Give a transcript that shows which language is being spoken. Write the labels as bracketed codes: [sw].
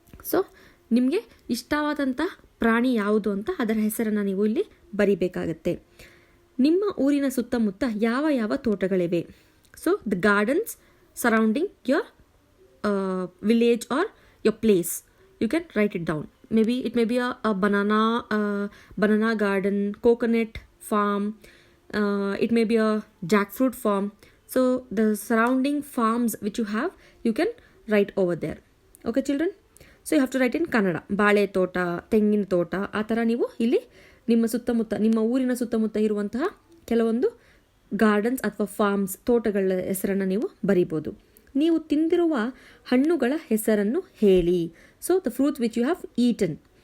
[kn] So ನಿಮಗೆ ಇಷ್ಟವಾದಂಥ ಪ್ರಾಣಿ ಯಾವುದು ಅಂತ ಅದರ ಹೆಸರನ್ನು ನೀವು ಇಲ್ಲಿ ಬರಿಬೇಕಾಗತ್ತೆ. ನಿಮ್ಮ ಊರಿನ ಸುತ್ತಮುತ್ತ ಯಾವ ಯಾವ ತೋಟಗಳಿವೆ? [en] So the gardens surrounding your village or your place, you can write it down. It may be a banana garden, coconut farm, it may be a jackfruit farm. So the surrounding farms which you have, you can write over there. Okay children? So you have to write in Kannada. [kn] ಬಾಳೆ ತೋಟ, ತೆಂಗಿನ ತೋಟ, ಆ ಥರ ನೀವು ಇಲ್ಲಿ ನಿಮ್ಮ ಸುತ್ತಮುತ್ತ, ನಿಮ್ಮ ಊರಿನ ಸುತ್ತಮುತ್ತ ಇರುವಂತಹ ಕೆಲವೊಂದು ಗಾರ್ಡನ್ಸ್ ಅಥವಾ ಫಾರ್ಮ್ಸ್, ತೋಟಗಳ ಹೆಸರನ್ನು ನೀವು ಬರಿಬೋದು. ನೀವು ತಿಂದಿರುವ ಹಣ್ಣುಗಳ ಹೆಸರನ್ನು ಹೇಳಿ. [en] So the fruits which you have eaten.